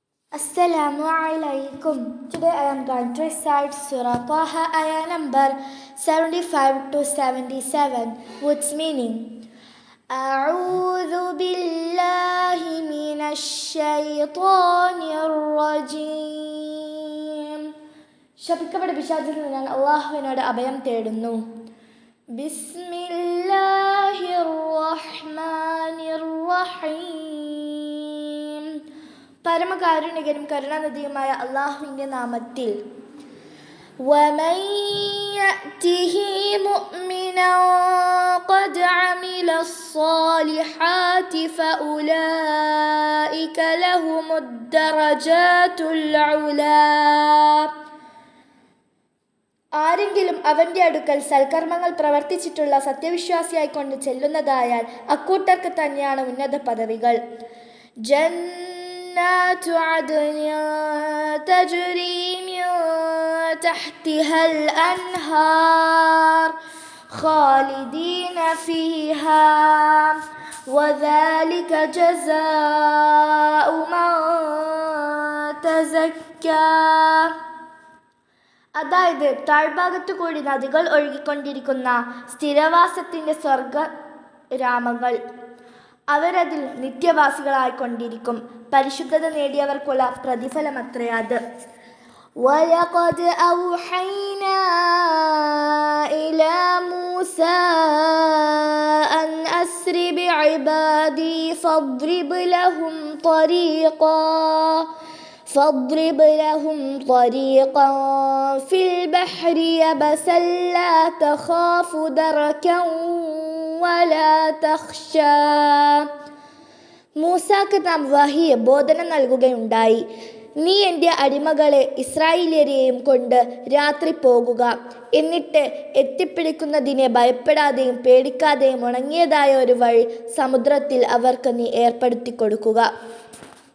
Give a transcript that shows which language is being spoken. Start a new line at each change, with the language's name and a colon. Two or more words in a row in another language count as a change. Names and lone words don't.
Arabic: السلام عليكم.
English: Today I am going to recite Surah Taha ayah number 75 to 77 with meaning.
Arabic: أعوذ بالله من الشيطان الرجيم.
Malayalam: ശപിക്കപ്പെട്ട പിശാചിൽ നിന്ന് ഞാൻ അല്ലാഹുവിനോട് അഭയം തേടുന്നു.
Arabic: بسم الله الرحمن الرحيم.
Malayalam: പരമകാരുണികനും കരുണാനിധിയുമായ അല്ലാഹുവിൻ്റെ നാമത്തിൽ.
Arabic: وَمَن يَأْتِهِ مُؤْمِنًا قَدْ عَمِلَ الصَّالِحَاتِ فَأُولَٰئِكَ لَهُمُ الدَّرَجَاتُ الْعُلَى.
Malayalam: ആരെങ്കിലും അവൻ്റെ അടുക്കൽ സൽക്കർമ്മങ്ങൾ പ്രവർത്തിച്ചിട്ടുള്ള സത്യവിശ്വാസിയായിക്കൊണ്ട് ചെല്ലുന്നതായാൽ അക്കൂട്ടർക്ക് തന്നെയാണ് ഉന്നത പദവികൾ.
Arabic: جنات عدن تجري من تحتها الأنهار خالدين فيها وذلك جزاء من تزكى.
Malayalam: അതായത് താഴ്ഭാഗത്തു കൂടി നദികൾ ഒഴുകിക്കൊണ്ടിരിക്കുന്ന സ്ഥിരവാസത്തിൻ്റെ സ്വർഗരാമങ്ങൾ. അവരതിൽ നിത്യവാസികളായിക്കൊണ്ടിരിക്കും. പരിശുദ്ധത നേടിയവർക്കുള്ള പ്രതിഫലമത്രേ അത്. وَلَقَدْ أَوْحَيْنَا إِلَى مُوسَى أَنْ أَسْرِ بِعِبَادِي فَاضْرِبْ لَهُمْ طَرِيقًا فِي الْبَحْرِ يَبَسًا لَا تَخَافُ دَرَكًا وَلَا تَخْشَى. മൂസാക്ക് നാം വഹിയ ബോധനം നൽകുകയുണ്ടായി. നീ എൻ്റെ അടിമകളെ ഇസ്രായേല്യരെയും കൊണ്ട് രാത്രി പോകുക. എന്നിട്ട് എത്തിപ്പിടിക്കുന്നതിനെ ഭയപ്പെടാതെയും പേടിക്കാതെയും ഉണങ്ങിയതായ ഒരു വഴി സമുദ്രത്തിൽ അവർക്ക് നീ ഏർപ്പെടുത്തി കൊടുക്കുക.